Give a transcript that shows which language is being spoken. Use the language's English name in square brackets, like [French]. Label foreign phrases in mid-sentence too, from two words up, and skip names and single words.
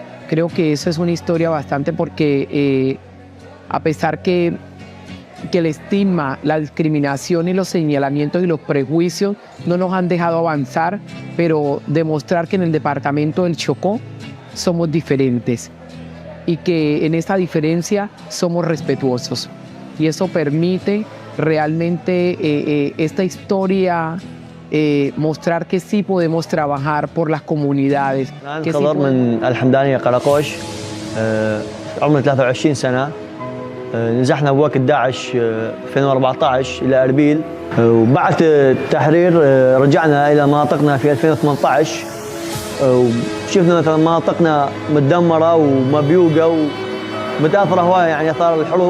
[Spanish] Creo que eso es una historia bastante, porque a pesar que el estigma, la discriminación y los señalamientos y los prejuicios no nos han dejado avanzar, pero demostrar que en el departamento del Chocó somos diferentes y que en esa diferencia somos respetuosos. Y eso permite realmente esta historia mostrar que sí podemos trabajar por las comunidades. [Arabic] أنا خضر من الحمدانية قراقوش، عمري 23 سنة. نزحنا بوقت داعش 2014 إلى أربيل، وبعد التحرير رجعنا إلى مناطقنا في 2018، وشفنا مثلا مناطقنا متدمرة ومبيوقة ومتأثرة هواية، يعني آثار الحروب.